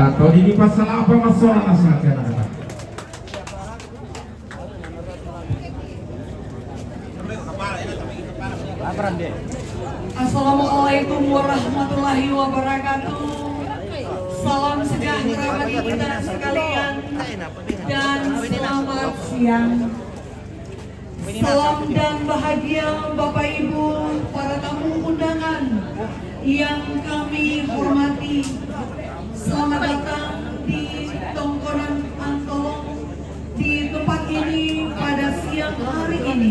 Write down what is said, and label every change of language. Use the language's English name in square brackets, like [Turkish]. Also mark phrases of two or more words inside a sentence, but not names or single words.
[Indonesian] di pasal apa masalah asal kena. [Arabic] السلام عليكم ورحمة الله وبركاته. [Indonesian] Salam sejahtera bagi kita sekalian dan selamat siang. Salam dan bahagia Bapak Ibu, para tamu undangan yang kami hormati. Selamat datang di Tongkonan Antolong di tempat ini pada siang hari ini.